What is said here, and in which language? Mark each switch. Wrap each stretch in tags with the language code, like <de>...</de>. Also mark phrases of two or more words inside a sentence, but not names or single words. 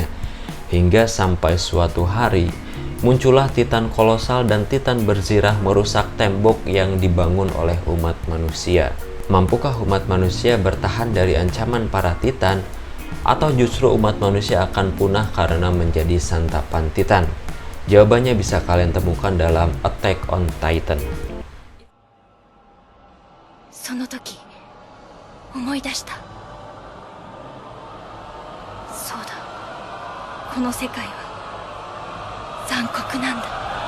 <id>Hingga sampai suatu hari, muncullah Titan kolosal dan Titan berzirah merusak tembok yang dibangun oleh umat manusia. Mampukah umat manusia bertahan dari ancaman para Titan? Atau justru umat manusia akan punah karena menjadi santapan Titan? Jawabannya bisa kalian temukan dalam Attack on Titan.</id> <ja>その時思い出した。そうだ、この世界は残酷なんだ。</ja>